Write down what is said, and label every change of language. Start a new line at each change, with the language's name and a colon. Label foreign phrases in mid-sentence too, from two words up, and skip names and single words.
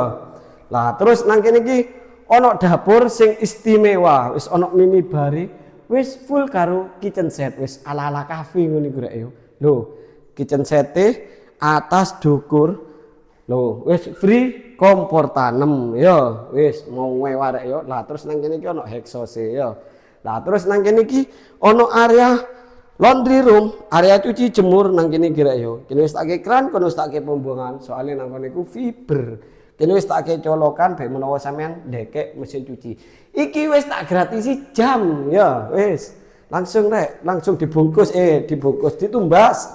Javanese: Lah, terus nang kene iki ono dapur sing istimewa, wis ono mini bari, wis full karo
English: kitchen set,
Javanese: wis ala-ala cafe ngono iku rek yo. Lho, kitchen sete atas dukur. Lho, wis free kompor tanem yo. Wis mau mewah rek yo. Lah terus nang kene iki ono exhaust yo. Lah terus nang kene iki ono area
English: laundry room,
Javanese: area cuci jemur nang kene iki rek yo. Kene wis tak kran, kono wis tak pembuangan, soalnya nang kene iku fiber. Kini wis tak colokan bae menawa sampean ndekek mesin cuci. Iki wis tak gratisi jam ya, wis. Langsung rek, langsung dibungkus dibungkus ditumbas.